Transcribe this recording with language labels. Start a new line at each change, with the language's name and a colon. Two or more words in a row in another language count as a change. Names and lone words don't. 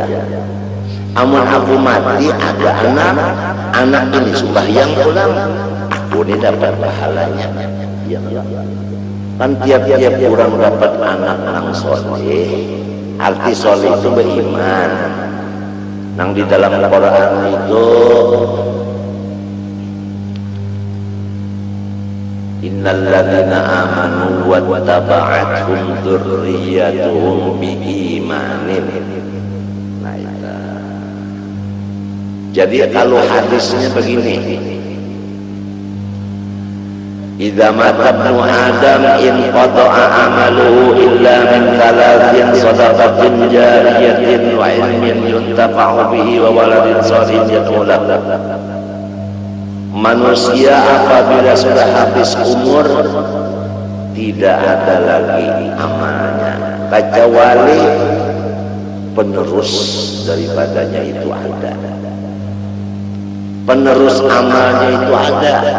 Banjar: Amun aku mati ada anak ini sembahyang pulang, aku ini dapat pahalanya. Ya kan tiap-tiap orang dapat anak nang soleh, arti soleh itu beriman. Nang di dalam Quran itu
Arabic: إن الذين آمنوا واتبعتهم ذريتهم بإيمان.
Banjar: Nah, itu.
Indonesian: Jadi kalau hadisnya begini,
Arabic: إذا مات ابن آدم انقطع عمله إلا من ثلاث صدقة جارية وعلم ينتفع به وولد صالح يدعو له.
Indonesian: Manusia apabila sudah habis umur tidak ada lagi amalnya kecuali penerus daripadanya itu ada. Penerus amalnya itu ada.